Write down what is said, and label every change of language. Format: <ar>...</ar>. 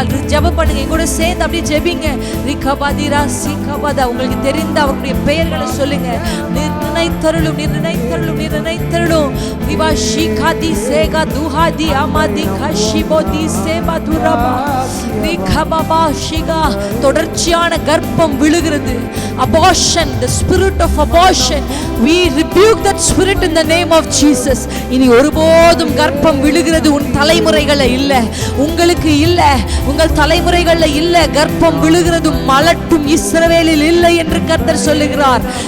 <ta>ஜெபம் பண்ணுங்க, கூட சேர்ந்து அப்படியே ஜெபிங்க. ரிகபாதிரா சிகபாதா, உங்களுக்கு தெரிந்த அவருடைய பெயர்களை சொல்லுங்க. நிர்ணயித்தருளும் நிர்ணயித்தருளும் நிர்ணயித்தருளும். ரிவா ஷிகாதி சேகா துஹாதி அமாதி கஷிபோதி சேபா துரபா ரிகபாபா ஷிகா. தொடர்ச்சியான கர்ப்பம் விழுகிறது.</ta> <en>Abortion, the spirit of abortion, we rebuke that spirit in the name of Jesus.</en> <ta>இனி ஒருபோதும் கர்ப்பம் விழுகிறது உன் தலைமுறைகளை இல்ல, உங்களுக்கு இல்ல, உங்கள் தலைமுறைகள்ல இல்ல. கர்ப்பம் விழுகிறது மலட்டும் இஸ்ரவேலில் இல்லை என்று கர்த்தர் சொல்லுகிறார்.</ta>